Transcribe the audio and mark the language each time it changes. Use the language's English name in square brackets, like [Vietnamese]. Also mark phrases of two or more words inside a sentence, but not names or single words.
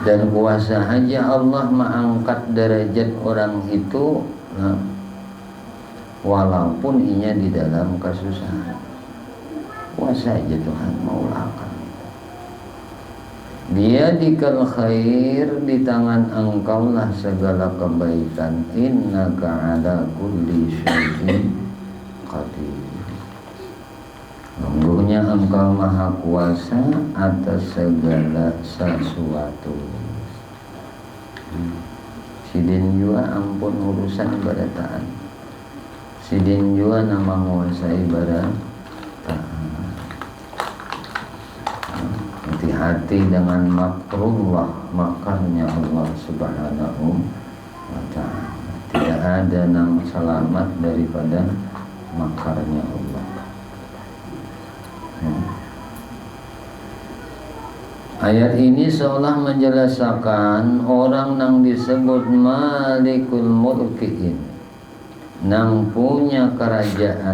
[Banjar] Dan kuasa aja Allah mengangkat derajat orang itu, walaupun inya di dalam kesusahan. Kuasa aja Tuhan maulakan. [Arabic] بيدك الخير, [Banjar] di tangan engkau lah segala kebaikan. [Arabic] إنك على كل شيء قدير. [Indonesian] Sungguhnya engkau maha kuasa atas segala sesuatu. [Banjar] Sidin jua ampun urusan barataan. Sidin jua nama menguasai barataan. [Indonesian] Hati-hati dengan makrullah, makarnya Allah [Arabic] سبحانه وتعالى. [Indonesian] Tidak ada yang selamat daripada makarnya Allah. Ayat ini seolah menjelaskan orang yang disebut [Arabic] مالك الملك, [Indonesian] yang punya kerajaan.